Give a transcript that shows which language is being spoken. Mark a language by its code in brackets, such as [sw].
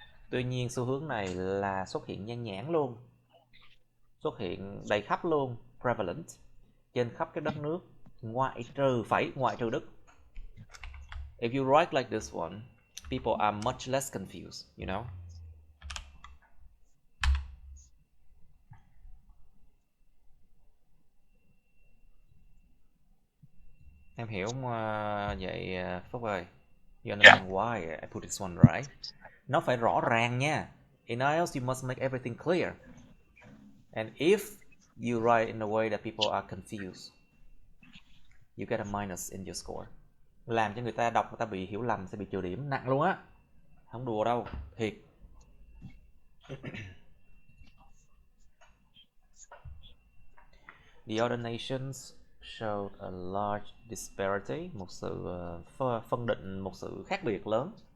[vi] Tuy nhiên xu hướng này là xuất hiện nhan nhản luôn, xuất hiện đầy khắp luôn, prevalent, trên khắp các đất nước, ngoại trừ Đức. [en] If you write like this one, people are much less confused, you know. [vi] Em hiểu không vậy Phúc ơi? [en] You understand why I put this one right? [vi] Nó phải rõ ràng nha. [en] In IELTS you must make everything clear. And if you write in a way that people are confused, you get a minus in your score. [vi] Làm cho người ta đọc, người ta bị hiểu lầm, sẽ bị trừ điểm nặng luôn á. Không đùa đâu, thiệt. [en] The other nations showed a large disparity, [vi] một sự phân định, một sự khác biệt lớn.